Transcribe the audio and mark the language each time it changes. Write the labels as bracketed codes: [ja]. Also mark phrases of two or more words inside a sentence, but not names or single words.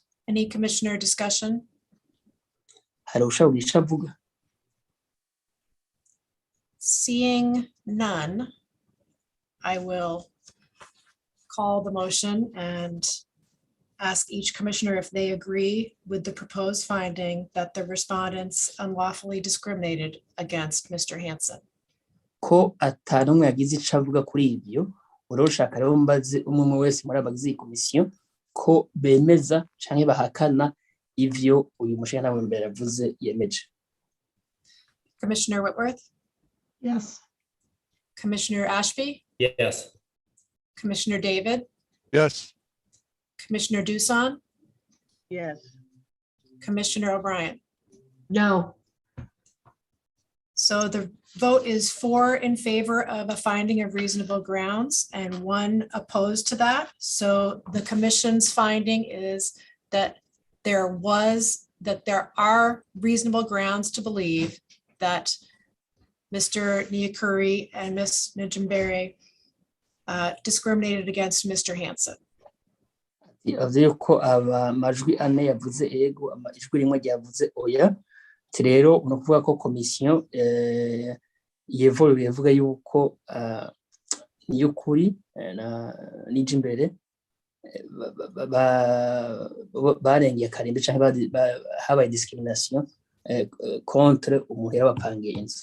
[en] Any commissioner discussion? [rn] hari ushaka icyo avuga? [en] Seeing none, I will call the motion and ask each commissioner if they agree with the proposed finding that the respondents unlawfully discriminated against Mr. Hansen. [rn] Ko atanumwe yagize icyo avuga kuri ibyo, uroshaka rero mbaze umwe wese muri abagize iyi komisiyo ko bemeza canke bahakana ivyo uyu mushinga mbere yavuze yemeje. [en] Commissioner Whitworth, Yes. Commissioner Ashby, Yes. Commissioner David, Yes. Commissioner Dusan, Yes. Commissioner O'Brien. No. So the vote is 4 in favor of a finding of reasonable grounds and 1 opposed to that. So the commission's finding is that there are reasonable grounds to believe that Mr. Nyakuri and Ms. Najambere discriminated against Mr. Hansen. [rn] Yavuze yuko amajwi ane yavuze ego, ijwi rimwe ryavuze oya. Rero ni ukuvuga ko komisiyo yevoluye ivuga yuko Nyakuri na Nijimbere barengeye akarimbi cyangwa habaye [fr] discrimination contre [rn] umuntu yabapangiye inzu.